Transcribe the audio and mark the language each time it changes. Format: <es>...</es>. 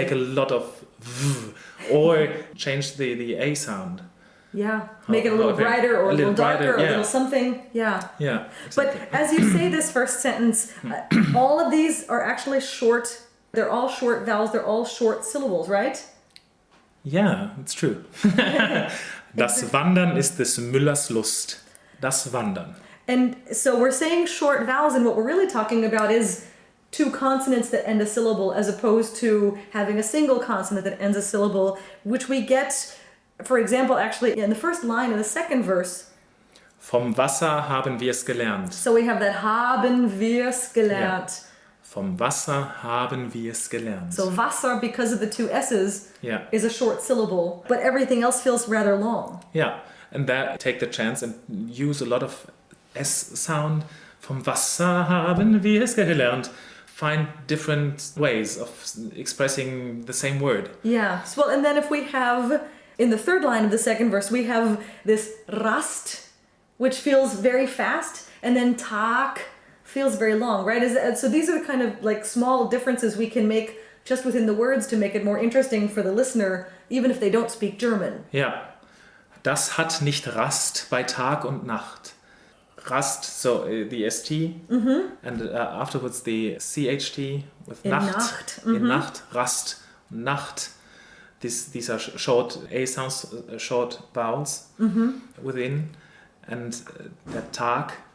<en>Take a lot of v, or change the A sound. Yeah, make it a little brighter or a little darker or a little something. Yeah. Yeah. Exactly. But as you say this first sentence, all of these are actually short. They're all short vowels. They're all short syllables, right? Yeah, it's true.</en> <de>Das Wandern ist des Müllers Lust. Das Wandern.</de> <en>And so we're saying short vowels, and what we're really talking about is two consonants that end a syllable, as opposed to having a single consonant that ends a syllable, which we get, for example, actually in the first line of the second verse.</en> <de>Vom Wasser haben wir's gelernt.</de> <en>So we have that</en> <de>haben wir's gelernt.</de> <en>Yeah.</en> <de>Vom Wasser haben wir's gelernt.</de> <en>So Wasser, because of the two S's, is a short syllable, but everything else feels rather long. Yeah, and there take the chance and use a lot of S sound.</en> <de>Vom Wasser haben wir's gelernt.</de> <en>Find different ways of expressing the same word. Yeah, well, and then if we have, in the third line of the second verse, we have this Rast, which feels very fast, and then Tag feels very long, right? So these are kind of like small differences we can make just within the words to make it more interesting for the listener, even if they don't speak German.</en> <de>Ja, das hat nicht Rast bei Tag und Nacht.</de> <en>Rast, so the ST, and afterwards the CHT with in</en> <de>Nacht. In Nacht, Rast, Nacht.</de> <en>These are short A sounds, short vowels within, and that Tag.</en>